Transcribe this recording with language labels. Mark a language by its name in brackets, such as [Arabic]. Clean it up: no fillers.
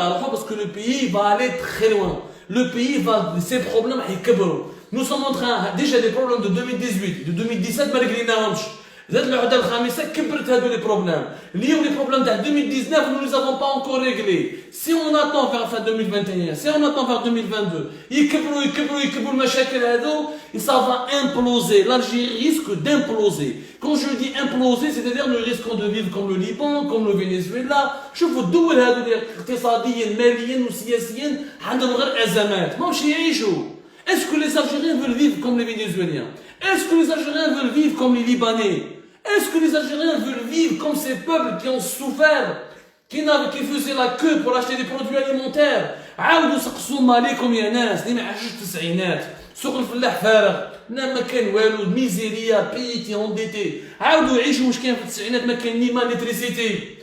[French] Parce que le pays va aller très loin. Le pays va, ses problèmes, nous sommes en train, déjà des problèmes de 2018, de 2017, malgré [Arabic] زاد العهده الخامسه كبرت هذو لي بروبليم اليوم لي بروبليم تاع 2019 [French] nous les avons pas encore réglés. Si on attend vers fin 2021, si on attend vers 2022 [Arabic] يكبروا المشاكل هذو, [French] et ça va imploser. L'Algérie risque d'imploser. Quand je dis imploser, c'est-à-dire nous risquons de vivre comme le Liban, comme le Venezuela. [Arabic] شوفوا الدول هذو اللي اقتصاديا ماليا وسياسيا عندهم غير ازمات ماهمش يعيشوا. [French] Est-ce que les Algériens veulent vivre comme les Vénézuéliens? Est-ce que les Algériens veulent vivre comme les Libanais? Est-ce que les Algériens veulent vivre comme ces peuples qui ont souffert, qui faisaient la queue pour acheter des produits alimentaires? [Arabic] عاودوا سقسوا مالكم يا ناس اللي ما عاشوش التسعينات. سوق الفلاح فارغ، ما كان والو، ميزيريا، بيي تي انديتي. عاودوا يعيشوا واش كان في التسعينات ما كان ني ما ليتريسيتي.